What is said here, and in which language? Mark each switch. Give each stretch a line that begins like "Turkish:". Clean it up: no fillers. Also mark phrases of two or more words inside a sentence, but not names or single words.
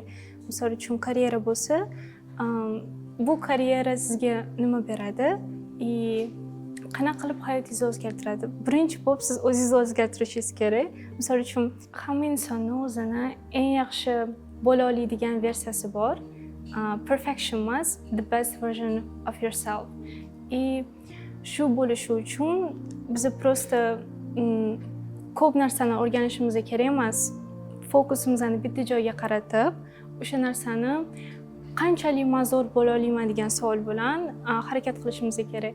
Uzbek: Misol uchun karyera bo'lsa, bu karyera sizga nima beradi? Qanaqa qilib hayotingizni o'zgartiradi? Birinchi bo'lib siz o'zingizni o'zgartirishingiz kerak. Misol uchun hamma insonning o'zini eng yaxshi bo'la oladigan versiyasi bor. Perfection emas,
English: the best version of yourself.
Uzbek: Shu bo'lishi uchun biz prosta ko'p narsani o'rganishimiz kerak emas. Fokusimizni bitta joyga qaratib, o'sha narsani qanchalik men zo'r bo'la olaman degan savol bilan harakat qilishimiz kerak.